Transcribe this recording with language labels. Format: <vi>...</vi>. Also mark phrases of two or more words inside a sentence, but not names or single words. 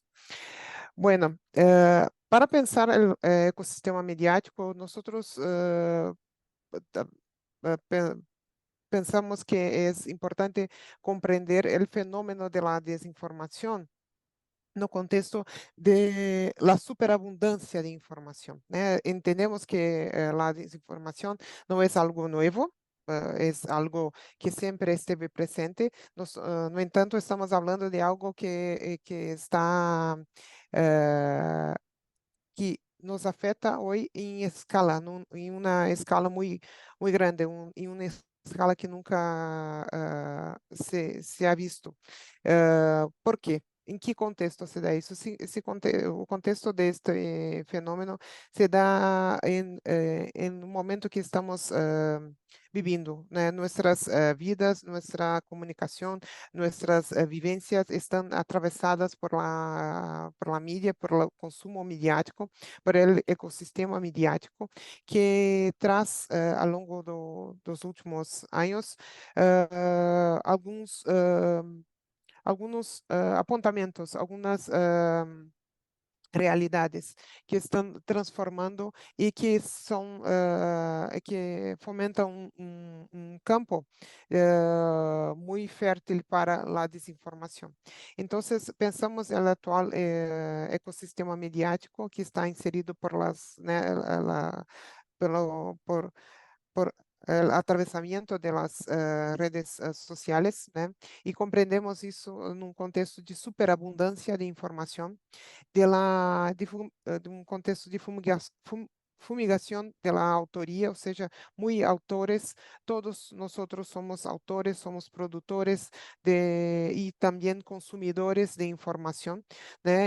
<es>Bueno, para pensar el ecosistema mediático, nosotros ta- pe- pensamos que es importante comprender el fenómeno de la desinformación</es> <pt>no contexto</pt> <es>de la superabundancia de información, né? Entendemos que la desinformación no es algo nuevo. Es algo que siempre esteve presente.</es> <pt>No entanto,</pt> <es>estamos hablando de algo que está eh, que nos afeta hoy</es> <pt>em escala, em uma escala muito grande, em uma escala que nunca</pt> <es>se ha visto.</es> <pt>¿Por quê? Em que contexto se dá isso? O contexto deste fenômeno se dá em um momento que estamos vivindo, né? Nossas vidas, nossa comunicação, nossas vivências estão atravessadas</pt> <es>por la</es> <pt>mídia, por o consumo midiático,</pt> <es>por el ecosistema</es> <pt>midiático, que traz ao longo dos últimos anos alguns apontamentos, algumas realidades que estão transformando e que são que fomentam um campo muito fértil para a desinformação. Então, pensamos no atual ecossistema mediático que está inserido</pt> <es>por las,</es> <pt>né,</pt> <es>por el atravesamiento de las redes sociales,</es> <pt>né? E compreendemos isso num contexto de superabundância de informação de um contexto de fumigação da autoria, ou seja, muito autores, todos nós somos autores, somos produtores e também consumidores de informação, né?</pt>